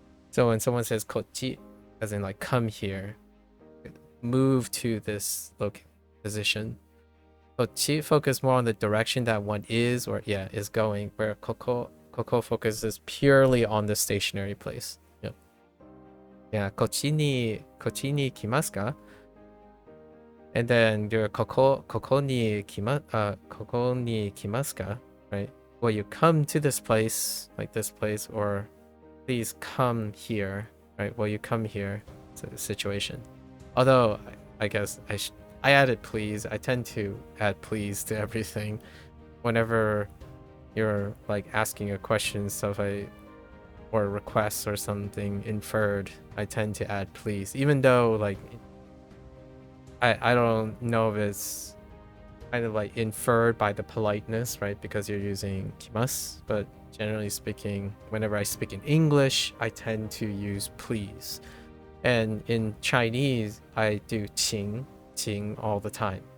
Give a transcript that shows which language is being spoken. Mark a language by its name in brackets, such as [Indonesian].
[English] So when someone says kochi, as in like come here, move to this position. Kochi focus more on the direction that one is is going, where koko focuses purely on the stationary place. Yeah, [Japanese] こっちに来ますか? [English] And then you're [Japanese] ここに来ますか? [English] Right? Will you come to this place, like this place, or please come here, right? Will you come here? It's a situation. Although, I guess I added please. I tend to add please to everything. Whenever you're like asking a question and stuff, or requests or something inferred, I tend to add please, even though like I don't know if it's kind of like inferred by the politeness, right, because you're using kimasu, but generally speaking, whenever I speak in English, I tend to use please, and in Chinese I do qing all the time.